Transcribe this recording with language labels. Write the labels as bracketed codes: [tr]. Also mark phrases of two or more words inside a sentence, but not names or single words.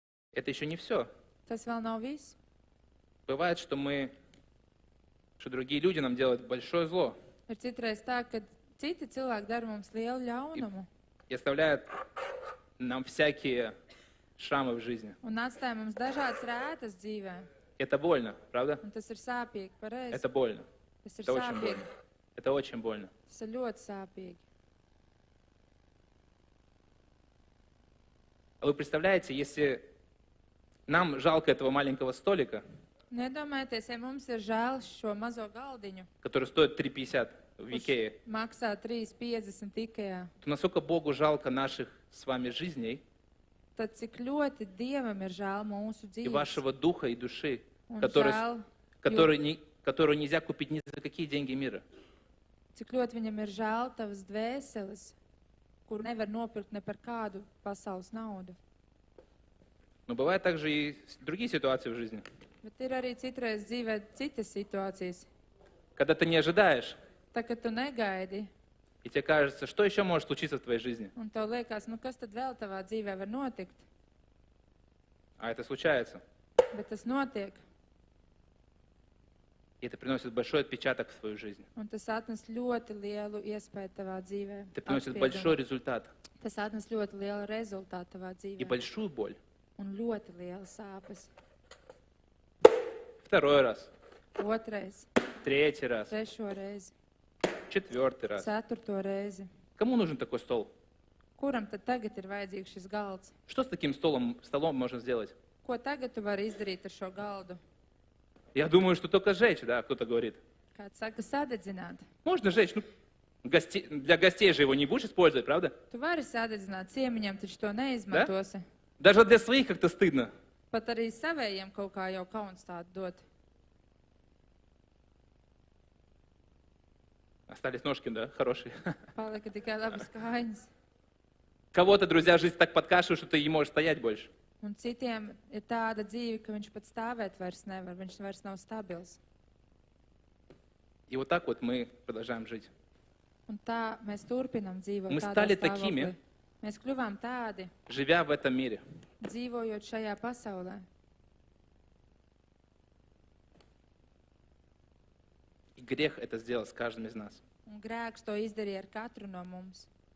[ru] Это еще не все. [lv] Tas vēl nav viss. [ru] Бывает, что другие люди нам делают большое зло [lv] Ir citreiz tā, ka citi cilvēki dara mums lielu ļaunumu [ru] и оставляют нам всякие шрамы в жизни. [lv] un atstāja mums dažādas rētas dzīvē. [ru] Это больно, правда? [lv] Un tas ir sāpīgi, pareizi. [ru] Это больно. [lv] Tas ir [ru] Это очень [lv] sāpīgi. [ru] больно. Это очень больно. [lv] Tas ir ļoti sāpīgi. [ru] А вы представляете, если нам жалко этого маленького столика, [lv] Nedomājieties, ja mums ir žēl šo mazo galdiņu, [ru] который стоит 3,50 в [lv] kurš [ru] Икее, [lv] maksā 3,50 Ikejā, [ru] то насколько Богу жалко наших с вами жизней [lv] tad cik ļoti Dievam ir žēl mūsu [ru] и [lv] dzīves [ru] вашего духа и души, [lv] un [ru] который, [lv] žēl, [ru] которую нельзя купить ни за какие деньги мира. [lv] cik ļoti viņam ir žēl tavas dvēseles, kuru nevar nopirkt ne par kādu pasaules naudu. [ru] Но бывают также и другие ситуации в жизни, [lv] Bet ir arī citreiz dzīvē citas situācijas. [ru] когда ты не ожидаешь, [lv] Tā, kad tu negaidi, [ru] и тебе кажется, что еще может случиться в твоей жизни. [lv] un tev liekas, nu kas tad vēl tavā dzīvē var notikt? [ru] А это случается. [lv] Bet tas notiek, [ru] И это приносит большой отпечаток в твою жизнь. [lv] un tas atnes ļoti lielu iespēju tavā dzīvē. [ru] Это приносит [lv] Atspiedumu. [ru] большой результат [lv] Tas atnes ļoti lielu rezultātu tavā [ru] и [lv] dzīvē. [ru] большую боль. [lv] Un ļoti lielu sāpes. [ru] Второй раз, [lv] Otrais, [ru] третий раз, [lv] trešo reizi, [ru] четвертый раз. [lv] ceturto reizi. [ru] Кому нужен такой стол? [lv] Kuram tad tagad ir vajadzīgs šis galds? [ru] Что с таким столом можно сделать? [lv] Ko tagad tu vari izdarīt ar šo galdu? [ru] Я думаю, что только сжечь, да, кто-то говорит. [lv] Kāds saka, sadedzināt. [ru] Можно сжечь, ну, для гостей же его не будешь использовать, правда? [lv] Tu vari sadedzināt, ciemiņam taču to neizmantosi. [ru] Даже для своих как-то стыдно. [lv] Pat arī savējiem kaut kā jau kauns tādu dot. [ru] Остались ножки, да, хорошие. [lv] Palika tikai labas kājas. [ru] Кого-то, друзья, жизнь так подкашивает, что ты не можешь стоять больше. [lv] Un citiem ir tāda dzīve, ka viņš pat stāvēt vairs nevar, viņš vairs nav stabils. [ru] И вот так вот мы продолжаем жить. [lv] Un tā mēs turpinam dzīvot [ru] Мы [lv] tādā [ru] стали [lv] stāvoklī. [ru] такими. [lv] Mēs kļuvām tādi, [ru] Живя в этом мире. [lv] dzīvojot šajā pasaulē. [ru] И грех это сделал с каждым из нас. [lv] Un grēks to izdarīja ar katru no mums.